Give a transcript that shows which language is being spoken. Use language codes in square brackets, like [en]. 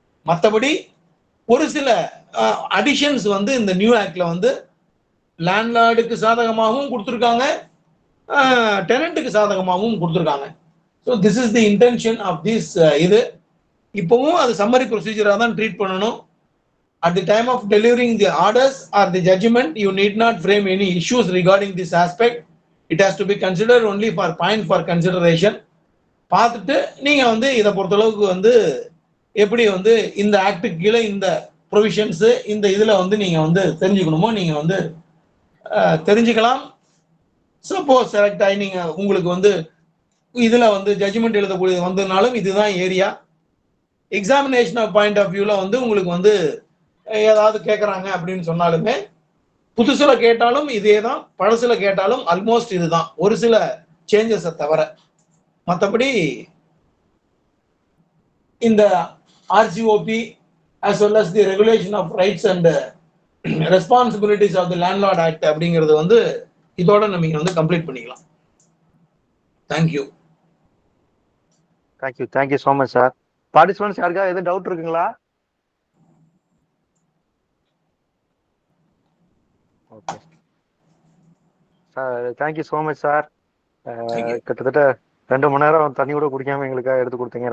[ta] மற்றபடி ஒரு சில அடிஷன்ஸ் வந்து இந்த நியூ ஆக்ட்ல வந்து லேண்ட்லார்டுக்கு சாதகமாகவும் கொடுத்துருக்காங்க, டெனண்ட்டுக்கு சாதகமாகவும் கொடுத்துருக்காங்க. [en] So this is the intention of this. [ta] இது இப்பவும் அது சம்மரி ப்ரொசீஜராக தான் ட்ரீட் பண்ணணும். [en] At the time of delivering the orders or the judgment, you need not frame any issues regarding this aspect. It has to be considered only for point for consideration. [ta] பார்த்துட்டு நீங்க வந்து இதை பொறுத்தளவுக்கு வந்து எப்படி வந்து இந்த ஆக்டுக்கு கீழே இந்த ப்ரொவிஷன்ஸ் இந்த இதுல வந்து நீங்க வந்து தெரிஞ்சுக்கணுமோ நீங்க வந்து தெரிஞ்சுக்கலாம். சப்போஸ் செலக்ட் ஆகி நீங்க உங்களுக்கு வந்து இதுல வந்து ஜட்ஜ்மெண்ட் எழுதக்கூடிய வந்ததுனாலும் இதுதான் ஏரியா. எக்ஸாமினேஷன் பாயிண்ட் ஆஃப் வியூல வந்து உங்களுக்கு வந்து ஏதாவது கேட்கறாங்க அப்படின்னு சொன்னாலுமே, புதுசுல கேட்டாலும் இதே தான், பழசுல கேட்டாலும் ஆல்மோஸ்ட் இதுதான், ஒரு சில சேஞ்சஸை தவிர. மற்றபடி இந்த [en] RCOP as well as the regulation of rights and responsibilities of the landlord act [ta] அப்படிங்கிறது வந்து இதோட நம்ம வந்து கம்ப்ளீட் பண்ணிக்கலாம். Thank you. Thank you so much sir. Participants யாருக்கா எதுவும் டவுட் இருக்குங்களா? Okay sir, thank you so much sir. கிட்டத்தட்ட 2 மணி நேரம் தண்ணி கூட குடிக்காம எங்களுக்காக எடுத்து கொடுத்தீங்க.